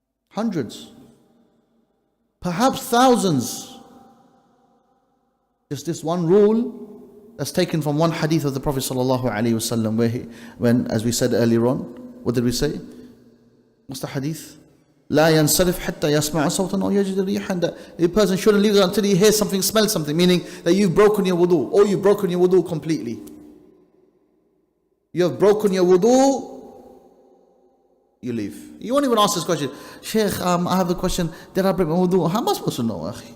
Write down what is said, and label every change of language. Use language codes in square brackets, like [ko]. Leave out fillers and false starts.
[en] Hundreds. Perhaps thousands. Just this one rule that's taken from one hadith of the Prophet ﷺ, when, as we said earlier on, what did we say? What's the hadith? [ar] لا ينصرف حتى يسمع صوتا أو يجد ريحا. [en] That a person shouldn't leave it until he hears something, smells something, meaning that you've broken your wudu, or you've broken your wudu completely. You have broken your wudu, you leave. You won't even ask this question. Sheikh, I have a question. Did I break my wudu? How am I supposed to know?